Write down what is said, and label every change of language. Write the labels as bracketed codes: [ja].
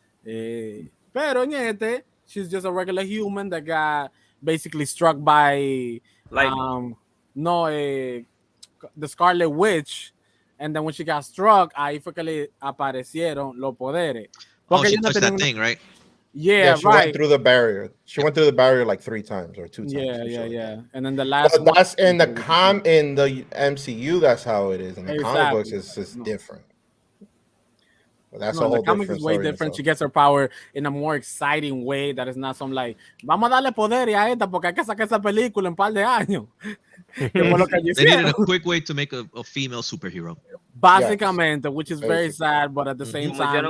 [es] Pero en este, [en] she's just a regular human that got basically struck by the Scarlet Witch. And then when she got struck, [es] ahí fue que le aparecieron los poderes. [en] Oh, she touched that thing, right? Yeah, she went through the barrier. She went through the barrier like 3 times or 2 times. Yeah. And then the last one, that's in the MCU, that's how it is. In the comic books, it's different. But that's a whole the comics is way different. She gets her power in a more exciting way that is not some like, [es] vamos a darle poder a esta porque hay que sacar esa película en un par de años. [en] They needed a quick way to make a female superhero. Básicamente, which is very sad, but at the same time.